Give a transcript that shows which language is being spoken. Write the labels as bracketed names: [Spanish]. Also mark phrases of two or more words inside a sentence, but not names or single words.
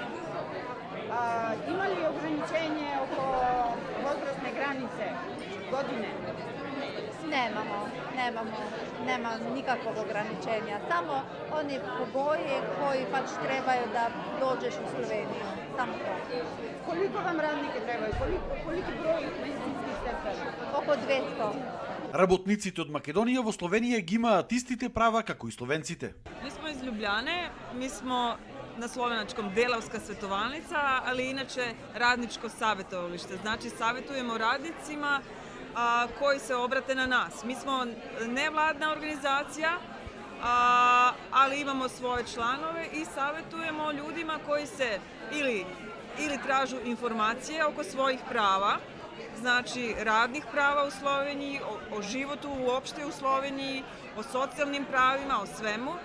[Serbian] Ima li ograničenje oko возрастne granice, godine? Nema nikakvog ograničenja. Samo oni poboji koji pač trebaju da dođeš u Sloveniju. Samo to. Koliko vam radnike trebaju? Koliki broj medicinskih sestara? Oko 200. [Macedonian] Работниците од Македонија во Словенија ги имаат истите права како и словенците. [Serbian] Mi smo iz Ljubljane, mi smo na slovenačkom Delavska svetovalnica, ali inače radničko savjetovalište. Znači savjetujemo radnicima koji se obrate na nas. Mi smo nevladna organizacija, ali imamo svoje članove i savjetujemo ljudima koji se ili tražu informacije oko svojih prava, znači radnih prava u Sloveniji, o životu uopšte u Sloveniji, o socijalnim pravima, o svemu.